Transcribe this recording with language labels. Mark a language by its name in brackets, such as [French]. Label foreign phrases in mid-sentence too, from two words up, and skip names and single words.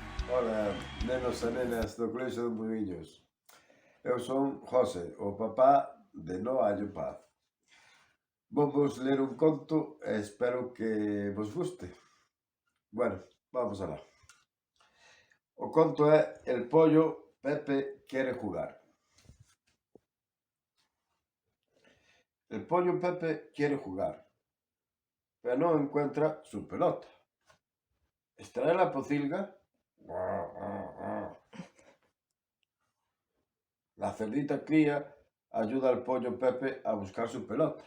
[Galician] Ola, nenos e nenas do Colexio de Muiños. Eu son José, o papá de No Hallo Paz. Vos ler un conto e espero que vos guste. Bueno, vamos alá. O conto é El pollo Pepe quiere jugar. [Spanish] El pollo Pepe quiere jugar, pero no encuentra su pelota. ¿Estará en la pocilga? La cerdita cría ayuda al pollo Pepe a buscar su pelota.